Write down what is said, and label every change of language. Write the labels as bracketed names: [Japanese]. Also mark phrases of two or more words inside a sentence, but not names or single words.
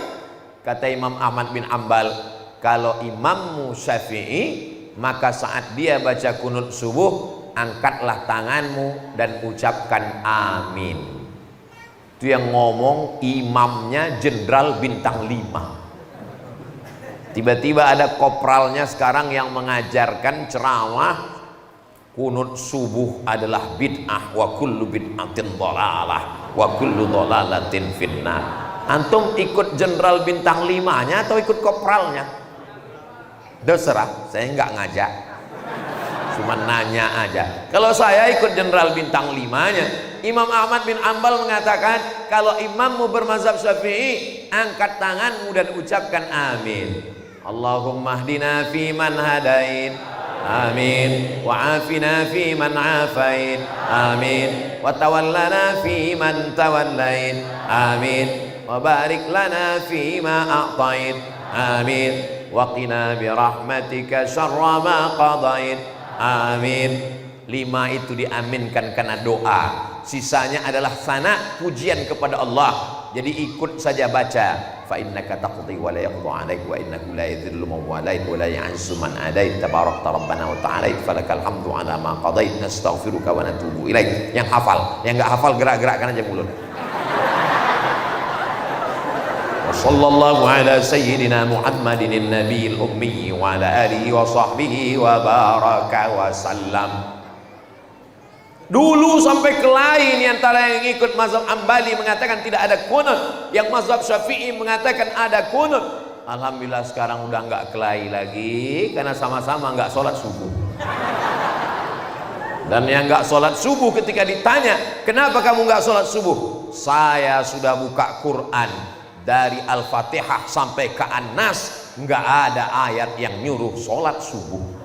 [Indonesian] Kata Imam Ahmad bin Ambal, kalau imammu Syafi'i, maka saat dia baca kunut subuh, angkatlah tanganmu dan ucapkan amin. Itu yang ngomong imamnya jenderal bintang 5. Tiba-tiba ada kopralnya sekarang yang mengajarkan ceramah kunut subuh adalah bid'ah, [Arabic] وكل بدعة ضلالة وكل ضلالة في النار. [Indonesian] Antum ikut jenderal bintang 5-nya atau ikut kopralnya? Terserah, saya nggak ngajak, cuma nanya aja. Kalau saya ikut jenderal bintang 5-nya. Imam Ahmad bin Ambal mengatakan, kalau imammu bermazhab Syafi'i, angkat tanganmu dan ucapkan amin. [Arabic] اللهم اهدنا في من هديت، آمين. وعافنا في من عافيت، آمين. وتولنا في من توليت، آمين. وبارك لنا في ما أعطيت، آمين. وقنا برحمتك شر ما قضيت, آمين. [Indonesian] 5 itu diaminkan karena doa. Sisanya adalah sana, pujian kepada Allah. Jadi ikut saja baca. [Arabic] فإنك تقضي ولا يقضى عليك وإنه لا يذل من واليت ولا يعز من عاديت تباركت ربنا وتعالى فلك الحمد على ما قضيت نستغفرك ونتوب إليك. [Indonesian] Yang hafal, yang enggak hafal gerak-gerakkan aja mulut. [Arabic] صلى الله على سيدنا محمد النبي الأمي وعلى آله وصحبه وبارك وسلم. [Indonesian] Dulu sampai ke lain antara yang ikut mazhab Ambali mengatakan tidak ada kunut, yang mazhab Syafi'i mengatakan ada kunut. Alhamdulillah sekarang udah nggak kelahi lagi karena sama-sama nggak sholat subuh. Dan yang nggak sholat subuh ketika ditanya kenapa kamu nggak sholat subuh, saya sudah buka Quran dari Al-Fatihah sampai ke An-Nas, nggak ada ayat yang nyuruh sholat subuh.